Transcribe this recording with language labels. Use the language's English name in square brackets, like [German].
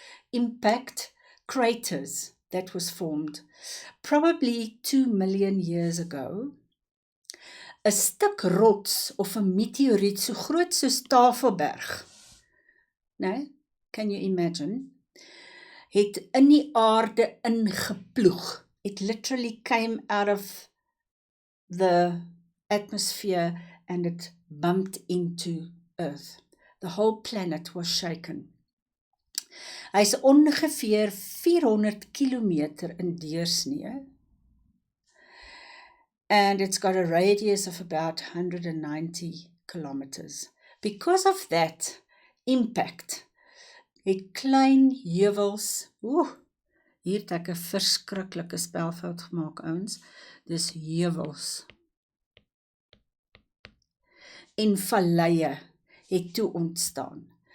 [English] Impact craters that was formed probably 2 million years ago. [Afrikaans] 'n stuk rots of 'n meteoriet so groot soos Tafelberg, nee, [English] can you imagine, [Afrikaans] het in die aarde ingeploeg. [English] It literally came out of the atmosphere and it bumped into Earth. The whole planet was shaken. [Afrikaans] Hy is ongeveer 400 kilometer in deursnee, [English] and it's got a radius of about 190 kilometers. Because of that impact, [Afrikaans] het klein heuwels, hier het ek 'n verskriklike spelfout gemaak, ouens, dis heuwels, en valleie het toe ontstaan.